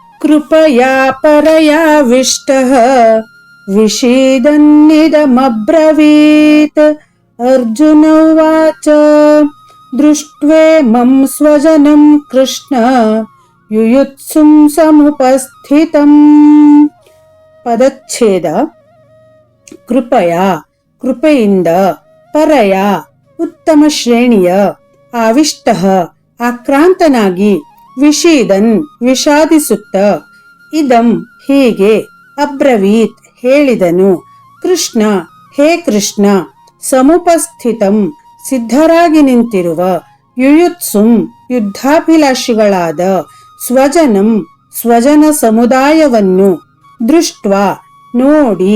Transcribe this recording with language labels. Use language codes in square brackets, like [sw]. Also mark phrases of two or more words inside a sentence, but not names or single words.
[sa] कृपया परयाविष्टः विषीदन्निदमब्रवीत्। अर्जुन उवाच दृष्ट्वेमं स्वजनं कृष्ण युयुत्सुं समुपस्थितम्। [kn] ಪದಚ್ಛೇದ. ಕೃಪಯ ಕೃಪೆಯಿಂದ, ಪರಯ ಉತ್ತಮ ಶ್ರೇಣಿಯ, ಆವಿಷ್ಟ ಆಕ್ರಾಂತನಾಗಿ, ವಿಷೀದನ್ ವಿಷಾದಿಸುತ್ತ, ಇದಂ ಹೀಗೆ, ಅಬ್ರವೀತ್ ಹೇಳಿದನು, ಕೃಷ್ಣ ಹೇ ಕೃಷ್ಣ, ಸಮುಪಸ್ಥಿತಂ ಸಿದ್ಧರಾಗಿ ನಿಂತಿರುವ, ಯುಯುತ್ಸುಂ ಯುದ್ಧಾಭಿಲಾಷಿಗಳಾದ, ಸ್ವಜನಂ ಸ್ವಜನ ಸಮುದಾಯವನ್ನು, ದೃಷ್ಟ್ವಾ ನೋಡಿ.